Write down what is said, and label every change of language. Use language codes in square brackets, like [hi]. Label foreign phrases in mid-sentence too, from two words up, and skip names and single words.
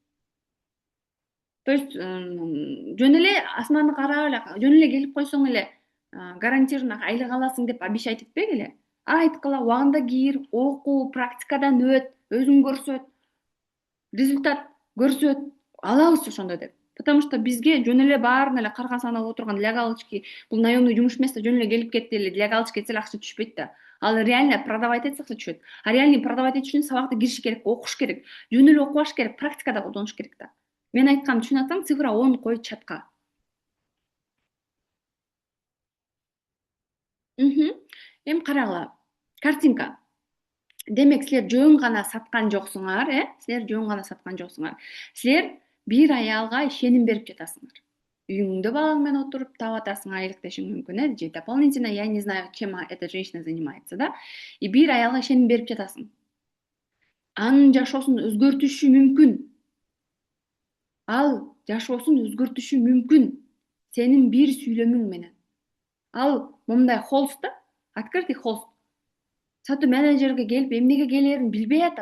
[ru] То есть [ky] жөн эле асманды карап эле, жөн эле келип койсоң эле гарантированно айлык аласың деп обещать этпегиле. Айткыла, убагында кир, оку, практикадан өт, өзүң көрсөт, результат көрсөт, алабыз ошондо деп. [ru] Потому что [ky] бизге жөн эле баарын эле карга санап отурган [ru] для галочки, [ky] бул наемный жумуш эмес да, жөн эле келип кетти эле [ru] для галочки [ky] этсе эле акча түшпөйт да. Ал [ru] реально продавать [ky] этсе акча түшөт. [ru] А реальный продавать [ky] этиш үчүн сабакта кириш керек, окуш керек, жөн эле окубаш керек, практикада колдонуш керек да. Мен айтканымды түшүнүп атсаң, цифра 10 кой чатка. Эми карагыла. Картинка. Демек, силер жөн гана саткан жоксуңар, Силер жөн гана саткан жоксуңар. Силер бир аялга ишеним берип жатасыңар. Үйүңдө балаң менен отуруп таап атасың, айлык дешиң мүмкүн, [ru] же дополнительно, я не знаю, чем эта женщина занимается, да? [ky] И бир аялга ишеним берип жатасың. Анын жашоосун өзгөртүшү мүмкүн. Ал жашоосун өзгөртүшү мүмкүн. Сенин бир сүйлөмүң менен. Ал момундай холст да, [ru] открытый холст. [ky] Сатуу менеджерге келип эмнеге келерин билбей атат.